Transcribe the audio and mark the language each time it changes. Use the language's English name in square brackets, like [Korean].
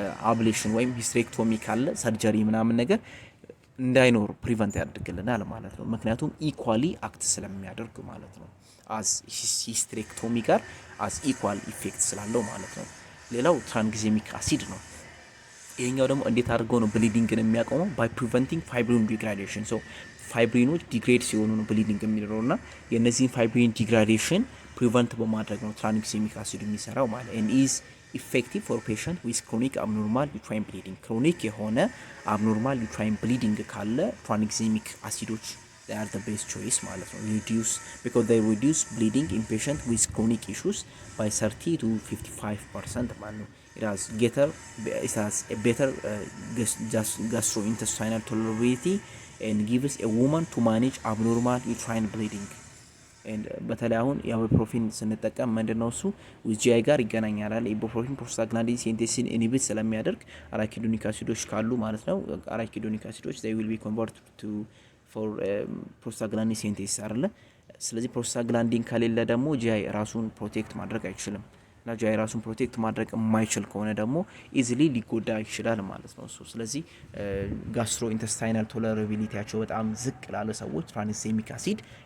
[Amharic] አብሌሽን ወይም ሂስቴሬክቶሚ ካለ ሰርጀሪ ምናምን ነገር እንዳይኖር ፕሪቨንት ያደርግልናል ማለት ነው። ምክንያቱም ኢኳሊ አክት ስለሚያደርግ ማለት ነው። አዝ ሂስቴሬክቶሚ ጋር አዝ ኢኳል ኢፌክት ስላለው ማለት ነው። ሌላው ትራንግዚሚክ አሲድ ነው። ይሄኛው ደግሞ እንዴት አድርገው ነው ብሊዲንግን የሚያቆመው? ባይ ፕሪቨንቲንግ ፋይብሪን ዲግራዴሽን። ሶ ፋይብሪኖች ዲግሬድ ሲሆኑ ነው ብሊዲንግ የሚኖረውና የነዚህን ፋይብሪን ዲግራዴሽን ፕሪቨንት በማድረግ ነው ትራንግዚሚክ አሲድ የሚሰራው ማለት [English] and is effective for patient with chronic abnormal uterine bleeding። [Amharic] ክሮኒክ የሆነ abnormal uterine bleeding ካለ ትራንግዚሚክ አሲዶች [English] they are the best choice [Amharic] ማለት ነው። [English] because they reduce bleeding in patient with chronic issues by 30 to 55% [Amharic] ማለት ነው። [English] it has a better gastrointestinal tolerability and gives a woman to manage abnormal uterine bleeding and [Amharic] በተለይ አሁን ኢቦፕሮፊን ስንጠቀም ምንድነው እሱ ጂአይ ጋር ይገናኛል አይደል? ኢቦፕሮፊን ፕሮስታግላንዲን ሲንቴሲን ኢንሂቢት ስለሚያደርግ አራኪዶኒክ አሲዶች ካሉ ማለት ነው አራኪዶኒክ አሲዶች [English] they will be converted to for [Amharic] ፕሮስታግላንዲን ሲንቴሲስ አይደል? ስለዚህ ፕሮስታግላንዲን ከሌለ ደግሞ ጂአይ ራሱን ፕሮቴክት ማድረግ አይችልም እና ጂአይ ራሱን ፕሮቴክት ማድረግ የማይችል ከሆነ ደግሞ ኢዚሊ ሊጎዳ ይችላል ማለት ነው። ስለዚህ ጋስትሮ ኢንተስታይናል ቶለራቢሊቲያቸው በጣም ዝቅ ላለ ሰዎች ትራንስሴሚክ አሲድ